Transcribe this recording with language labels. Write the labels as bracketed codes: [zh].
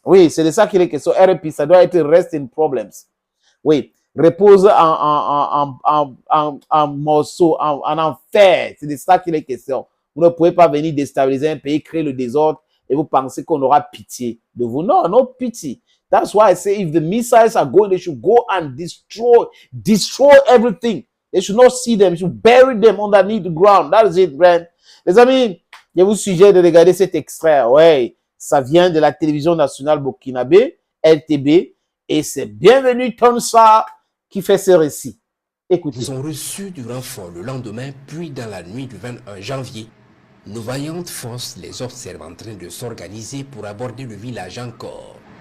[fr] Oui, c'est de ça qu'il est question. RP, ça doit être [en] rest in problems. [fr] Oui, repose en morceaux, en enfer. C'est de ça qu'il est question. Vous ne pouvez pas venir déstabiliser un pays, créer le désordre et vous pensez qu'on aura pitié de vous. [en] Non, no pity. That's why I say if the missiles are going, they should go and destroy everything. They should not see them. They should bury them underneath the ground. That is it, man. [fr] Les amis, je vous suggère de regarder cet extrait. Ouais, ça vient de la télévision nationale burkinabé, LTB, et c'est Bienvenue Tonsa qui fait ce récit. Écoutez. Ils ont reçu du renfort le lendemain, puis dans la nuit du 21 janvier, nos vaillantes forces les observent en train de s'organiser pour aborder le village encore.